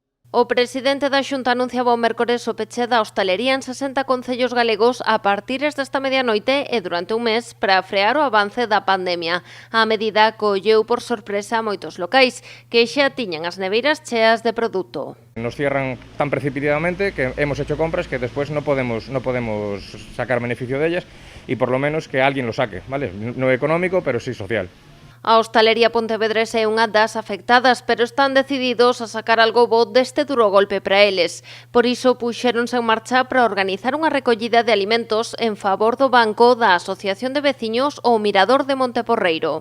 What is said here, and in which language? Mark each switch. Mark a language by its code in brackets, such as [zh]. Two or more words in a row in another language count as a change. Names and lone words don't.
[gl] O presidente da Xunta anunciaba o mércores o peche da hostalería en 60 concellos galegos a partir desta medianoite e durante un mes para frear o avance da pandemia. A medida colleu por sorpresa a moitos locais que xa tiñan as neveiras cheas de produto. [es] Nos cierran tan precipitadamente que hemos hecho compras que después no podemos sacar beneficio de ellas y por lo menos que alguien lo saque, ¿vale? No económico, pero sí social. [gl] A hostalería pontevedresa é unha das afectadas, pero están decididos a sacar algo bo deste duro golpe para eles. Por iso puxéronse en marcha para organizar unha recollida de alimentos en favor do banco da Asociación de Veciños ou Mirador de Monteporreiro.